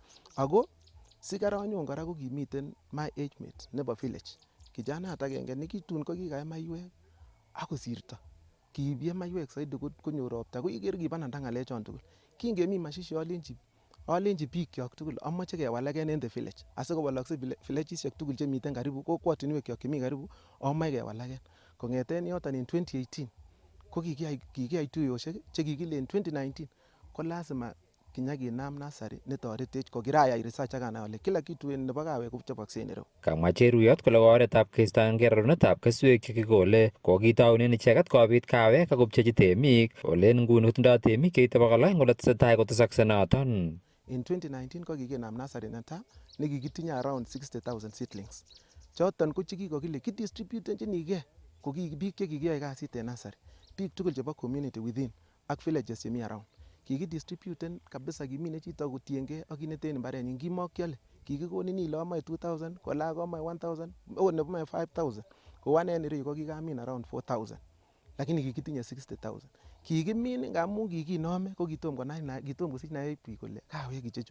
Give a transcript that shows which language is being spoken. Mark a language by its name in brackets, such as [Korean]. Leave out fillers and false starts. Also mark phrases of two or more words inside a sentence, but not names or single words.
[Kalenjin] Ako sikaranyon kora ko kimiten [English] my age mate [Kalenjin] nebo village. Kijanayat agenge nekitun ko kikae maiwek akosirto. Kiibye maiwek saidi konyor ropta. Ko iker kibananda ng'alechon tugul. Kingemi mashishi alenji bikyok tugul amoche kewalagen en [English] the village [Kalenjin] asikowalokse villagesiek tugul chemiten karibu kokwotinwekyok chemi karibu amoche kewalagen. Kong'eten yoton en 2018 ko kikiyai tuiyosiek chekikilen 2019 ko lazima kinyakinam nursery netoretech ko kirayai research ak anai ale [Swahili] kila kitu [Kalenjin] nebo kawek kochobokse en ireu. Kamwa Cheruyot kole oretab keistoengei rorunetab keswek chekikole kokitaunen icheket kobit kawek ak kopchechi temik ole en nguni kotindoi temik cheite 200 ole tesetai kotesokse noton. En 2019 ko kikinam nursery netai nekikitinye [English] around 60,000 seedlings. [Kalenjin] Choton ko chekikokile kidistributenjinigei ko biik chekikiyai kasit en nursery, biik tugul chebo [English] community within [Kalenjin] ak villages chemi around. Kikidistributen kabisa kimine chito kotiengei ak kit neten mbarenyin kimokyole. Kikikonin ile amoe 2,000 kola amoe 1,000 ot nemoe 5,000 kou ane en ireyu ko kikamin around 4,000 lakini kikitinye 60,000. Kikimin ngamun kikinome ko kitom kosich naet biik kole kawek ichechu.